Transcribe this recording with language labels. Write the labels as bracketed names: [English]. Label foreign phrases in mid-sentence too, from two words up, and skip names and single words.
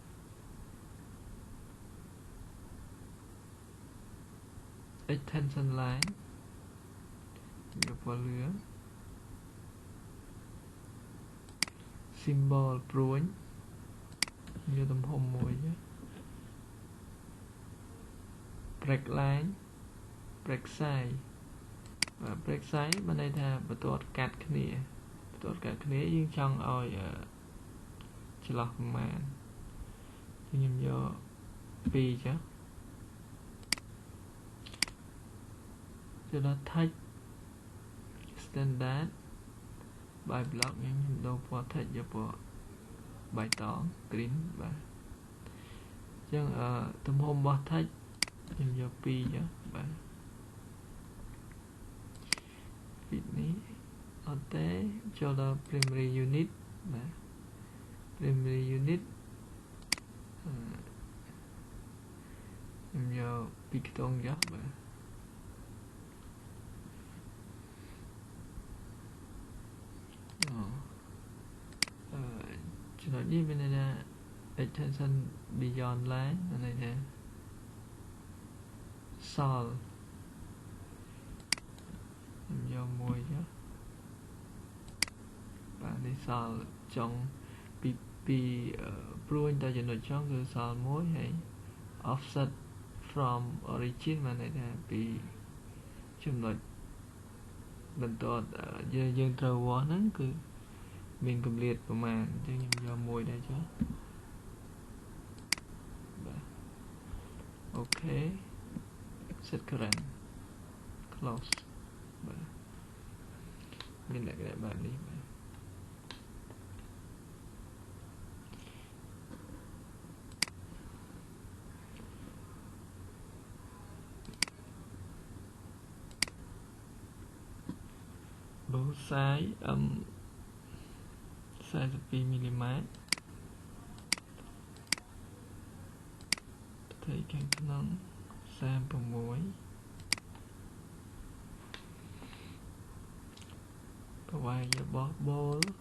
[English] extension line [Khmer] យកពណ៌លឿង symbol ព្រួញយកទំហំមួយចុះ [English] break line break size [Khmer] បាទ [English] break size [Khmer] មានន័យថាបន្ទាត់កាត់គ្នាយើងចង់ឲ្យចន្លោះប្រមាណខ្ញុំយក2ចុះ ទៅដល់ [English] text standard by block [Khmer] ខ្ញុំដូរពណ៌ text យកពណ៌បៃតង green បាទអញ្ចឹងទំហំរបស់ text ខ្ញុំយក2ចុះបាទ នេះអត់ទេចូលដល់ [English] primary unit [Khmer] បាទ [English] primary unit [Khmer] ខ្ញុំយកពីខ្ទង់ចុះបាទចំណុចនេះមានន័យថា [English] extension beyond line [Khmer] មានន័យថា sol ខ្ញុំយកមួយចុះនេះសល់ចុងពីព្រួយតែចំណុចចុងគឺសល់ មួយហើយ [English] offset from origin [Khmer] បានន័យថាពីចំណុចបន្ទាត់យើងត្រូវវាស់ហ្នឹងគឺមានគម្លាតប្រមាណអញ្ចឹងខ្ញុំយកមួយដែរចុះបាទអូខេ [English] set current close [Khmer] បាទមានលក្ខណៈបែបនេះបាទ [English] both side 42 មីលីម៉ែត្រ [Khmer] ផ្ទៃខាងក្នុង36ប្រវែងរបស់បូល